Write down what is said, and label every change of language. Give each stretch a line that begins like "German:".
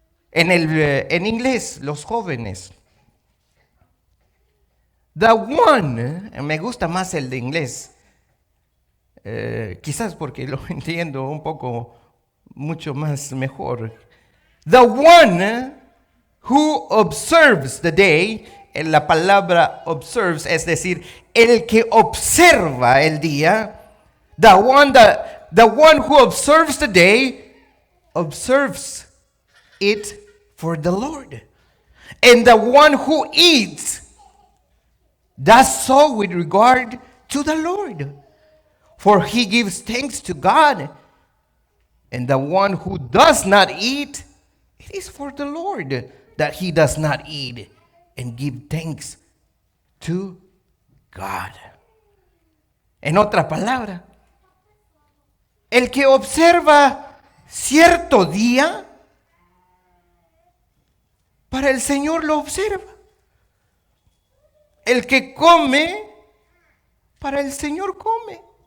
Spanish: En inglés, los jóvenes,
English: the one,
Spanish: me gusta más el de inglés, quizás porque lo entiendo un poco mucho más mejor.
English: The one who observes the day,
Spanish: en la palabra observes, es decir, el que observa el día.
English: The one who observes the day observes it for the Lord. And the one who eats does so with regard to the Lord, for he gives thanks to God. And the one who does not eat, it is for the Lord, that he does not eat and give thanks to God.
Spanish: En otra palabra, el que observa cierto día, para el Señor lo observa. El que come, para el Señor come.